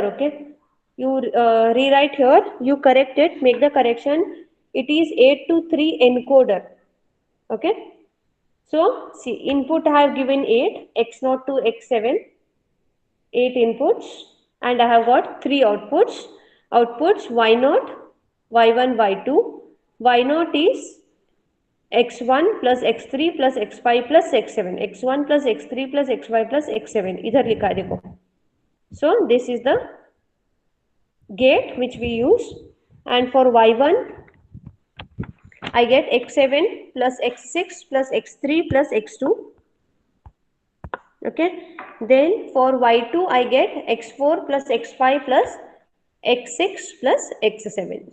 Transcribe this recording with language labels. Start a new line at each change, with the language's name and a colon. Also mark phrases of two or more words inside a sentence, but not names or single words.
English: Okay, you rewrite here, you correct it, make the correction. It is 8 to 3 encoder. Okay, so see, input I have given 8, x0 to x7, 8 inputs, and I have got 3 outputs. Outputs y0, y1, y2. Y0 is x1 plus x3 plus x5 plus x7. x1 plus x3 plus x5 plus x7.
Hindi: इधर लिखा है देखो.
English: So this is the gate which we use, and for y1 I get x7 plus x6 plus x3 plus x2. Okay, then for y2 I get x4 plus x5 plus x6 plus x7.